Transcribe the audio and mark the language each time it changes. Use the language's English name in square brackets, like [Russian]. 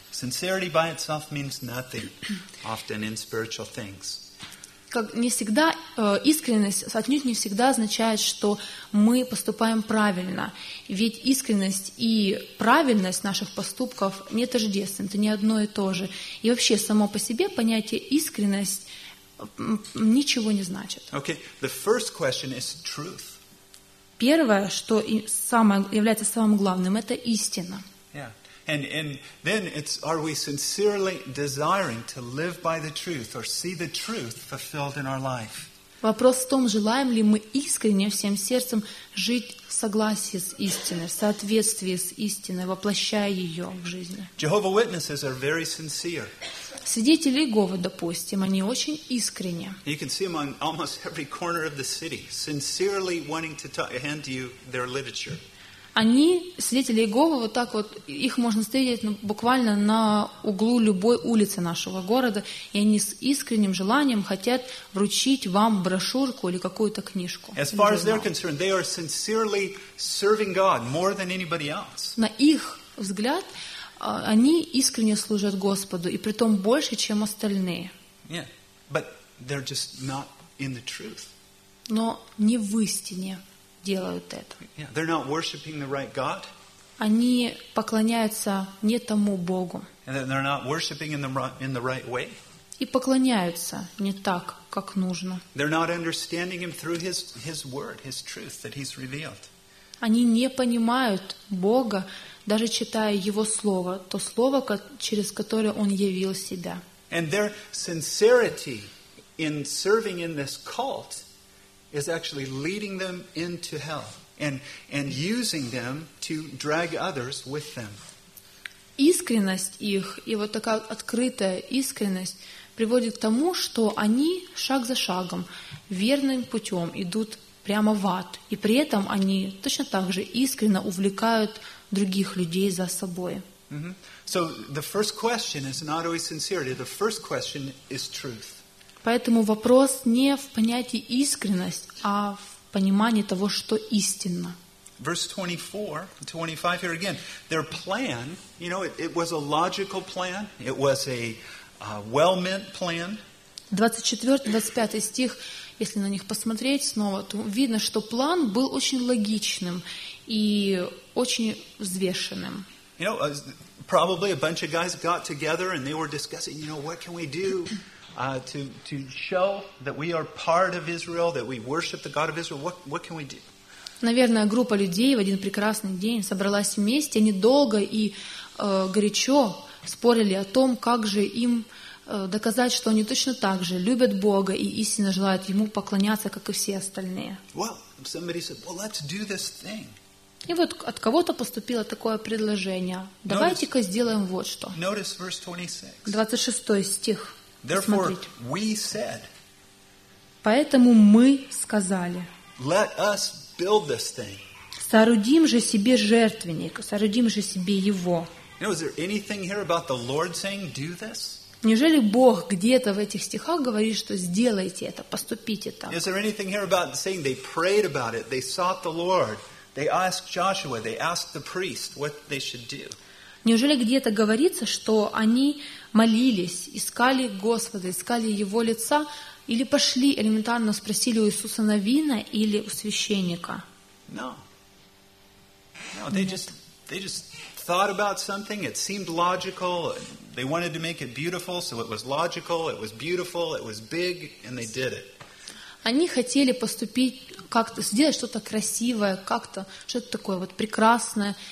[English] Sincerity by itself means nothing, often in spiritual things. [Russian] Как не всегда искренность отнюдь не всегда означает, что мы поступаем правильно. Ведь искренность и правильность наших поступков не тождественны, это не одно и то же. И вообще само по себе понятие искренность ничего не значит. [English] Okay, the first question is truth. [Russian] Первое, что самое является самым главным, это истина. [English] Yeah. And then it's are we sincerely desiring to live by the truth or see the truth fulfilled in our life? [Russian] Вопрос в том, желаем ли мы искренне всем сердцем жить в согласии с истиной, в соответствии с истиной, воплощая ее в жизни. [English] Jehovah's Witnesses are very sincere. [Russian] Свидетели Иеговы, допустим, они очень искренне. [English] You can see them on almost every corner of the city, sincerely wanting to hand you their literature. [Russian] Они, свидетели Иеговы, вот так вот, их можно встретить буквально на углу любой улицы нашего города, и они с искренним желанием хотят вручить вам брошюрку или какую-то книжку. [English] As far as they're concerned, they are sincerely serving God more than anybody else. [Russian] На их взгляд, они искренне служат Господу, и притом больше, чем остальные. [English] Yeah, but they're just not in the truth. [Russian] Но не в истине. Делают это. [English] Yeah, they're not worshiping the right God. [Russian] Они поклоняются не тому Богу. [English] And they're not worshiping in the right way. [Russian] И поклоняются не так, как нужно. [English] They're not understanding Him through His Word, His truth that He's revealed. [Russian] Они не понимают Бога, даже читая Его Слово, то Слово, через которое Он явил Себя. [English] And their sincerity in serving in this cult is actually leading them into hell and using them to drag others with them. [Russian] Искренность их и вот такая открытая искренность приводит к тому, что они шаг за шагом верным путем идут прямо в ад, и при этом они точно так же искренне увлекают других людей за собой. Mm-hmm. [English] So the first question is not always sincerity. The first question is truth. [Russian] Поэтому вопрос не в понятии искренность, а в понимании того, что истинно. [English] verse 24, 25 here again. Their plan, you know, it was a logical plan. It was a well-meant plan. [Russian] 24-25 стих, если на них посмотреть снова, то видно, что план был очень логичным и очень взвешенным. [English] You know, probably a bunch of guys got together and they were discussing, you know, what can we do to show that we are part of Israel, that we worship the God of Israel. What can we do? [Russian] Наверное, группа людей в один прекрасный день собралась вместе, они долго и горячо спорили о том, как же им доказать, что они точно так же любят Бога и истинно желают Ему поклоняться, как и все остальные. [English] Well, somebody said, well, let's do this thing. [Russian] И вот от кого-то поступило такое предложение. Давайте-ка сделаем вот что. [English] Notice verse 26. [Russian] 26 стих. [English] Therefore, [Russian] посмотрите. [English] We said, [Russian] поэтому мы сказали, [English] let us build this thing. [Russian] Соорудим же себе жертвенник, соорудим же себе его. [English] You know, is there anything here about the Lord saying, do this? [Russian] Неужели Бог где-то в этих стихах говорит, что сделайте это, поступите так? [English] Is there anything here about saying they prayed about it, they sought the Lord, they asked Joshua, they asked the priest what they should do? [Russian] Неужели где-то говорится, что они молились, искали Господа, искали Его лица, или пошли элементарно спросили у Иисуса Навина или у священника? [English] No. No, they just thought about something, it seemed logical, they wanted to make it beautiful, so it was logical, it was beautiful, it was big, and they did it. [Russian] Они хотели поступить как-то, сделать что-то красивое, как-то, что-то такое вот прекрасное.